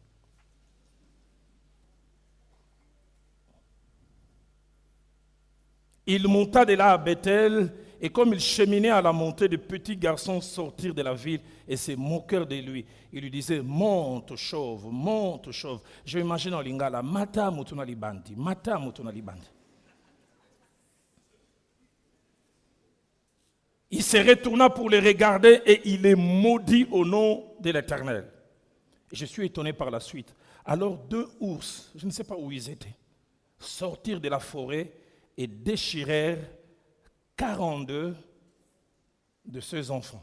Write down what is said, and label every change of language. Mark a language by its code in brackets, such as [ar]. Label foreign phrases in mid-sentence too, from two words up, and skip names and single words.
[fr] Il monta de là à Bethel, et comme il cheminait à la montée, de petits garçons sortirent de la ville et se moquèrent de lui. Ils lui disaient, monte chauve, monte chauve. Je m'imagine en lingala, [ln] mata mutuna libandi, mata mutuna libandi. [fr] Il se retourna pour les regarder et il les maudit au nom de l'Éternel. Et je suis étonné par la suite. Alors 2 ours, je ne sais pas où ils étaient, sortirent de la forêt et déchirèrent 42 de ses enfants.